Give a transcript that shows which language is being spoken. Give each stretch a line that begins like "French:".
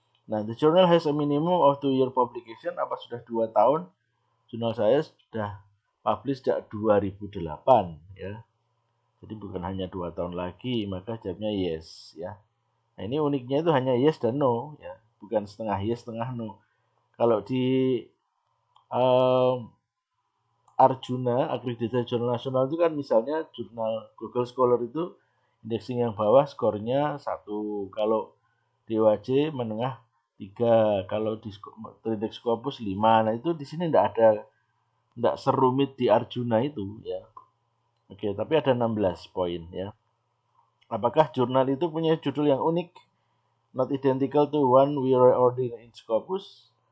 Indonesian: Nah,
English: the journal has a minimum of 2-year publication.
Indonesian: Apa sudah 2 tahun? Jurnal saya sudah publish sejak 2008 ya. Jadi bukan hanya 2 tahun lagi, maka jawabnya yes ya. Nah, ini uniknya itu hanya yes dan no ya, bukan setengah yes setengah no. Kalau di Arjuna Accredited Journal Nasional itu kan misalnya jurnal Google Scholar itu indexing yang bawah skornya 1, kalau DOAJ menengah 3, kalau di Index Scopus 5. Nah itu di sini tidak serumit di Arjuna itu ya. Oke, tapi ada 16 poin ya. Apakah jurnal itu punya judul yang unik?
English: Not identical to one we are ordering in Scopus.